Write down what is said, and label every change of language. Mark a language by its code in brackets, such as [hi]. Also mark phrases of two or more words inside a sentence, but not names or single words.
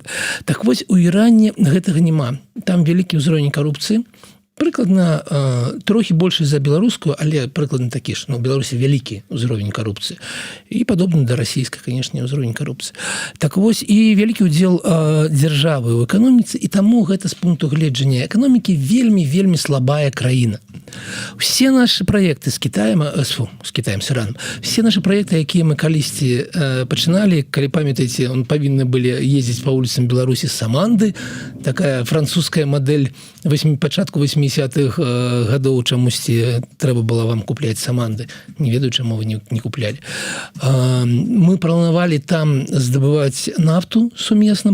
[be] Так вось, у Іране гэтага няма. Там вялікі ўзровень карупцыі, прыкладна трохі большы за беларускую, але прыкладна такі ж. У Беларусі вялікі ўзровень карупцыі. І падобны да расійскай, канешне, ўзровень карупцыі. Так вось, і вялікі ўдзел дзяржавы ў эканоміцы, і таму гэта з пункту гледжання эканомікі вельмі слабая краіна. [ru] Все наши проекты с Китаем, с Ираном, все наши проекты, [be] якія мы калісьці пачыналі, калі памятаеце, он павінны былі ездзіць [ru] по улицам [be] Беларусі Саманды, такая французская модель пачатку 80-х гадоў, чамусьці трэба было вам купляць Саманды. Не ведаю, чаму вы не куплялі. Мы планавалі там здабываць нафту сумесна.